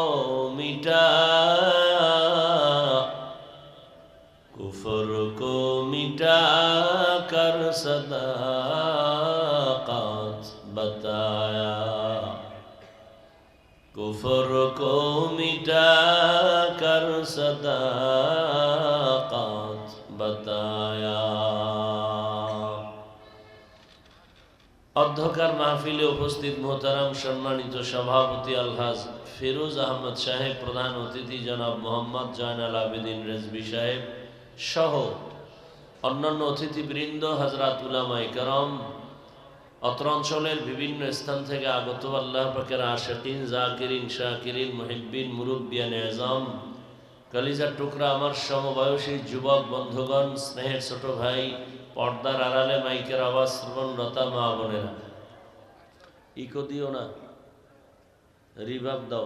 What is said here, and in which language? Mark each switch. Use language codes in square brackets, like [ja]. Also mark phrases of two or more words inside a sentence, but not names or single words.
[ur] مٹایا کفر کو مٹا کر صداقت بتایا کفر کو مٹا کر صداقت बताया। [bn] অধ্যকার মাহফিলে উপস্থিত মোহতারাম সম্মানিত সভাপতি আলহাজ ফিরোজ আহমদ সাহেব, প্রধান অতিথি জনাব মোহাম্মদ জয়নাল আবেদিন রেজভী সাহেব সহ অন্যান্য অতিথিবৃন্দ, হযরত উলামায়ে কেরাম, অত্র অঞ্চলের বিভিন্ন স্থান থেকে আগত আল্লাহ পাকের আশিকিন, জাকিরিন, শাকিরিন, মুহিব্বিন, মুরব্বিয়ান এজাম, কলিজার টুকরা আমার সমবয়সী যুবক বন্ধুগণ, স্নেহের ছোট ভাই, পর্দার আড়ালে মাইকের আওয়াজ শ্রবণরতা মা বোনেরা, ইকো দিও না, রিভাব দাও।